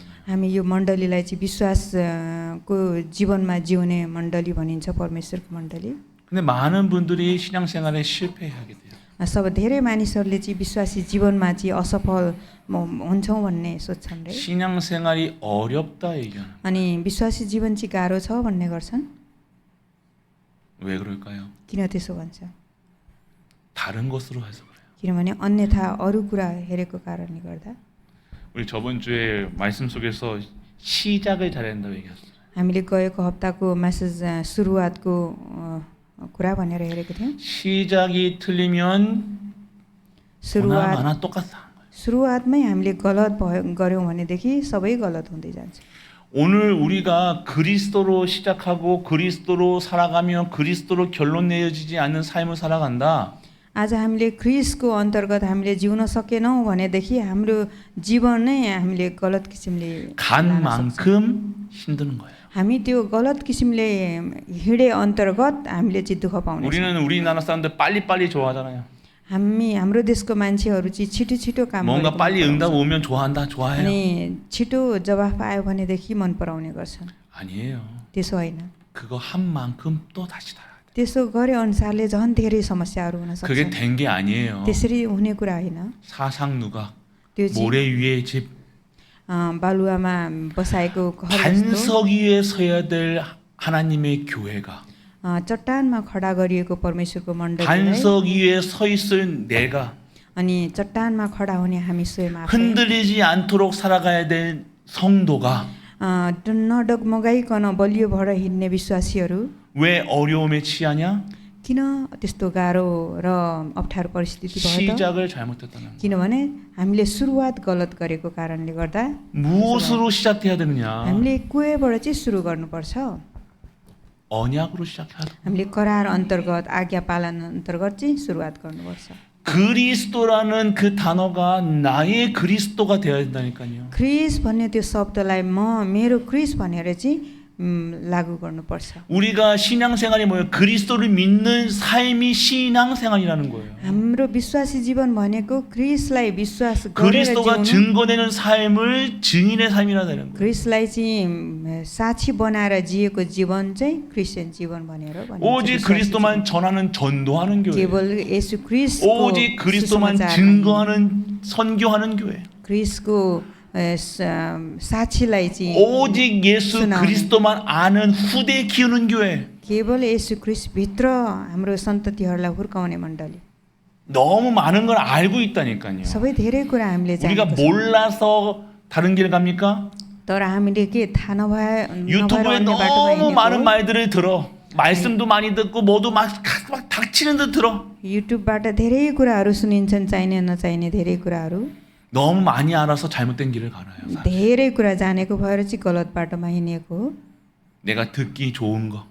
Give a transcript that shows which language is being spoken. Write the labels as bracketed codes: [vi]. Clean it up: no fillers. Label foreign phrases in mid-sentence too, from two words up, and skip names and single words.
[ne] हामी यो मण्डलीलाई चाहिँ विश्वासको जीवनमा जिउने मण्डली भनिन्छ परमेश्वरको मण्डली [ko] 근데 많은 분들이 신앙 생활에 실패하게 돼요. [ne] सब धेरै मानिसहरूले चाहिँ विश्वासी जीवनमा चाहिँ असफल हुन्छौँ भन्ने सोच्छन् रे [ko] 신앙 생활이 어렵다 얘기하는. [ne] अनि विश्वासी जीवन चाहिँ गाह्रो छ भन्ने गर्छन् [ko] 왜 그럴까요? [ne] किन त्यसो भन्छ [ko] 다른 것으로 해서 그래요. [ne] किनभने अन्यथा अरू कुरा हेरेको कारणले गर्दा [ko] 우리 저번 주에 말씀 속에서 시작을 잘해야 된다고 얘기했어요. [ne] हामीले गएको हप्ताको मेसेज सुरुवातको कुरा भनेर हेरेको थियौँ। [ko] 시작이 틀리면 하나 똑같아. [ne] सुरुवातमै हामीले गलत गऱ्यौँ भनेदेखि सबै गलत हुँदै जान्छ। [ko] 오늘 우리가 그리스도로 시작하고 그리스도로 살아가며 그리스도로 결론 내어지지 않는 삶을 살아간다. [ne] आज हामीले ख्रिसको अन्तर्गत हामीले जिउन सकेनौँ भनेदेखि हाम्रो जीवन नै हामीले गलत किसिमले [ko] 간 만큼 힘드는 거예요. [ne] हामी त्यो गलत किसिमले हिँडे अन्तर्गत हामीले चाहिँ दुःख पाउने छौँ। [ko] 우리는 우리나라 사람들 빨리빨리 좋아하잖아요. [ne] हाम्रो देशको मान्छेहरू चाहिँ छिटो काम [ko] 뭔가 [ne] गरेको [ko] 빨리 [ne] मन [ko] 응답 [ne] पराउँछ। [ko] 오면 좋아해요. [ne] अनि छिटो जवाफ आयो भनेदेखि मन पराउने गर्छन्। [ko] 아니에요. [ne] त्यसो होइन। [ko] 그거 한 만큼 또 다시 달아야 돼. [ne] त्यसो गरे अनुसारले झन् धेरै समस्याहरू हुन [ko] 그게 [ne] सक्छ। [ko] 된 게 아니에요. [ne] त्यसरी हुने कुरा होइन। [ko] 사상 누각, [ne] त्यो चाहिँ [ko] 모래 위에 집, [ne] बालुवामा बसाएको घर जस्तो [ko] 반석 위에 서야 될 하나님의 교회가 [ne] चट्टानमा खडा गरिएको परमेश्वरको मण्डलीलाई [ko] 반석 위에 서 있을 내가 [ne] अनि चट्टानमा खडा हुने हामी स्वयं आफै [ko] 흔들리지 않도록 살아가야 될 성도가 [ne] नडगमगाइकन बलियो भएर हिँड्ने विश्वासीहरू [ko] 왜 어려움에 취하냐? [ne] किन त्यस्तो गाह्रो र अप्ठ्यारो परिस्थिति भयो त? [ko] 시작을 잘못했다는 거예요. [ne] किनभने हामीले सुरुवात गलत गरेको कारणले गर्दा [ko] 무엇으로 시작해야 되느냐? [ne] हामीले कुएबाट चाहिँ सुरु गर्नुपर्छ। [ko] 언약으로 시작해야 돼. [ne] हामीले करार अन्तर्गत आज्ञा पालन अन्तर्गत चाहिँ सुरुवात गर्नुपर्छ। [ko] 그리스도라는 그 단어가 나의 그리스도가 되어야 된다니까요. [ne] क्रिस भन्ने त्यो शब्दलाई मेरो क्रिस भनेर चाहिँ लागू गर्नुपर्छ। [ko] 우리가 신앙생활이 뭐예요? 그리스도를 믿는 삶이 신앙생활이라는 거예요. [ne] हाम्रो विश्वासी जीवन भनेको क्रिसलाई विश्वास गरेर [ko] 그리스도가 [ne] जिउनु, [ko] 증거되는 삶을 증인의 삶이라 되는 거예요. [ne] क्रिसलाई चाहिँ साक्षी बनाएर जिएको जीवन चाहिँ क्रिस्चियन जीवन भनेर भनिन्छ। [ko] 오직 그리스도만 전하는 전도하는 교회. [ne] केवल येशू क्रिस्टको [ko] 오직 그리스도만 [ne] सुसमाचार [ko] 증거하는 선교하는 교회. [ne] क्रिस्टको साक्षीलाई चाहिँ [ko] 오직 예수 [ne] सुनाउने। [ko] 그리스도만 아는 후대 키우는 교회. [ne] केवल येशू क्रिस्ट भित्र हाम्रो सन्ततिहरूलाई हुर्काउने मण्डली। [ko] 너무 많은 걸 알고 있다니까요. [ne] सबै धेरै कुरा हामीले [ko] 우리가 [ne] जानेको छौँ। [ko] 몰라서 다른 길 갑니까? [ne] तर हामीले के थाहा नभएर [ko] 유튜브에 [ne] अन्य बाटोमा [ko] 너무 많은 [ne] हिँडेको [ko] 말들을 들어. 말씀도 많이 듣고 모두 막 닥치는 듯 들어. [ne] युट्युबबाट धेरै कुराहरू सुनिन्छन्, चाहिने नचाहिने धेरै कुराहरू। [ko] 너무 많이 알아서 잘못된 길을 가나요. [ne] धेरै कुरा जानेको भएर चाहिँ गलत बाटोमा हिँडेको हो। [ko] 내가 듣기 좋은 거,